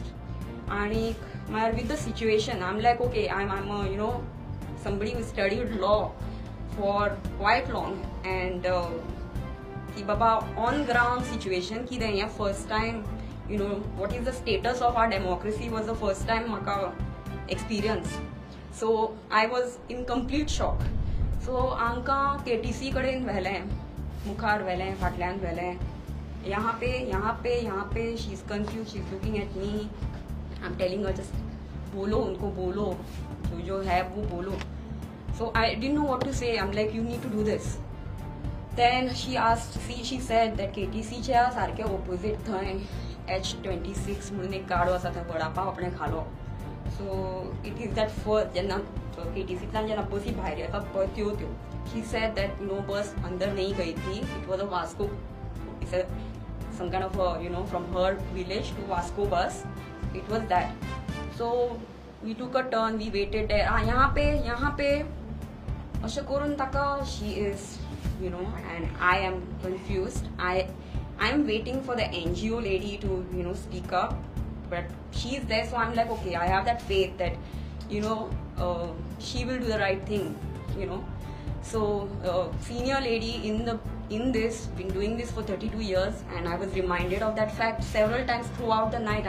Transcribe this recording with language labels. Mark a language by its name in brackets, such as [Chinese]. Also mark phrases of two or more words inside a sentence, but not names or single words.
[English] And with the situation, I'm like, okay, I'm a, somebody who studied law for quite long, and [Konkani] ki baba [English] on ground situation ki the first time, what is the status of our democracy was the first time maka experience. So I was in complete shock. [Konkani] So आमकां KTC कडेन व्हेलें, मुखार व्हेलें, फाटल्यान व्हेलें. [Hindi] यहाँ पे [English] she's confused, she's looking at me. I'm telling her, just [Hindi] बोलो, उनको बोलो, जो है वो बोलो. [English] So I didn't know what to say. I'm like, you need to do this. Then she said that [Konkani] KTC च्या सारखे opposite थंय H26 म्हणून एक गाडो आसा थंय वडापाव आपणे खालो. [English] So it is that first [Konkani] जेन्ना KTCतल्यान जेन्ना बसी भायर येता पळय त्यो. [English] She said that [Hindi] बस अंदर नहीं गई थी. [English] It was a Vasco. It's some kind of a, from her village to Vasco bus. It was that. So we took a turn. We waited there. [Hindi] यहाँ पे [Konkani] अशें करून ताका [English] she is, and I am confused. I am waiting for the NGO lady to, speak up, but she's there. So I'm like, okay, I have that faith that, she will do the right thing, So senior lady in this, been doing this for 32 years, and I was reminded of that fact several times throughout the night.